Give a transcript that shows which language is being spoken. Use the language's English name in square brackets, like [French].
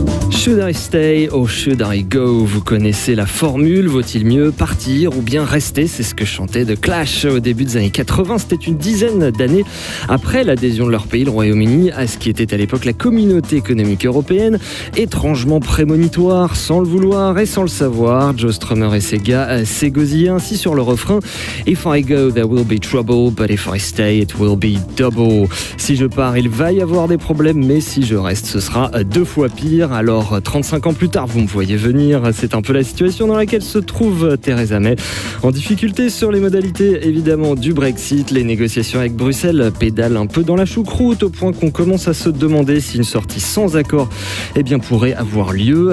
[English] Should I stay or should I go? [French] Vous connaissez la formule, vaut-il mieux partir ou bien rester? C'est ce que chantait The Clash au début des années 80. C'était une dizaine d'années après l'adhésion de leur pays, le Royaume-Uni, à ce qui était à l'époque la communauté économique européenne. Étrangement prémonitoire, sans le vouloir et sans le savoir, Joe Strummer et ses gars s'égosillaient ainsi sur le refrain. [English] If I go, there will be trouble, but if I stay, it will be double. [French] Si je pars, il va y avoir des problèmes, mais si je reste, ce sera 2 fois pire. Alors 35 ans plus tard, vous me voyez venir, c'est un peu la situation dans laquelle se trouve Theresa May. En difficulté sur les modalités évidemment du Brexit, les négociations avec Bruxelles pédalent un peu dans la choucroute au point qu'on commence à se demander si une sortie sans accord pourrait avoir lieu.